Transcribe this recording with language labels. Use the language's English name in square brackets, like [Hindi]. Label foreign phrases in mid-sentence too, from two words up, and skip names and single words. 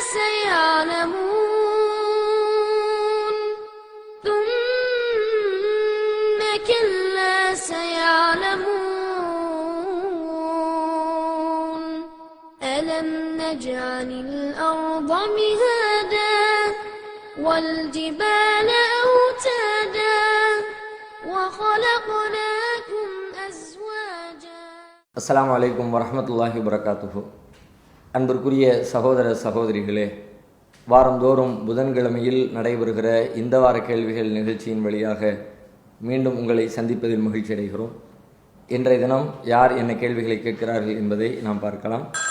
[Arabic] سيعلمون ثم كلا سيعلمون ألم نجعل الأرض مهادا والجبال أوتادا وخلقناكم أزواجا. السلام عليكم ورحمة الله وبركاته. [Tamil] அன்பிற்குரிய சகோதர சகோதரிகளே, வாரந்தோறும் புதன்கிழமையில் நடைபெறுகிற இந்த வார கேள்விகள் நிகழ்ச்சியின் வழியாக மீண்டும் உங்களை சந்திப்பதில் மகிழ்ச்சி அடைகிறோம். இன்றைய தினம் யார் என்ன கேள்விகளை கேட்கிறார்கள் என்பதை நாம் பார்க்கலாம்.